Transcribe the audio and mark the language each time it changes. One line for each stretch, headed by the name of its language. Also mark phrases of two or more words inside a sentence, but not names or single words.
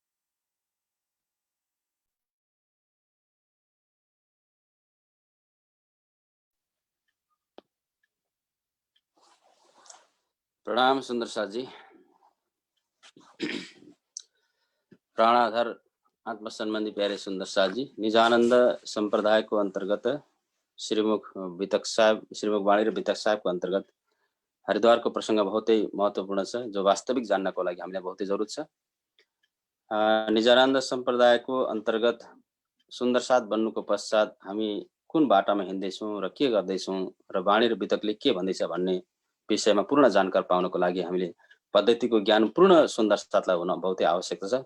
Nepali: प्रणाम सुंदर साथ जी।
Hindi: प्राणाधार आत्म संबंधी प्यारे सुंदर साथ जी, निजानंद संप्रदाय को अंतर्गत
Nepali: श्रीमुख वितक साहब, श्रीमुख वाणी र वितक साहबको अन्तर्गत हरिद्वारको प्रसङ्ग बहुतै महत्त्वपूर्ण छ, जो वास्तविक जान्नको लागि हामीलाई बहुतै जरुरत छ। निजानन्द सम्प्रदायको अन्तर्गत सुन्दर साथ बन्नुको पश्चात हामी कुन बाटामा हिँड्दैछौँ र के गर्दैछौँ र वाणी र वितकले के भन्दैछ भन्ने विषयमा पूर्ण जानकारी पाउनको लागि हामीले पद्धतिको ज्ञान पूर्ण सुन्दर साथलाई हुन बहुतै आवश्यकता छ।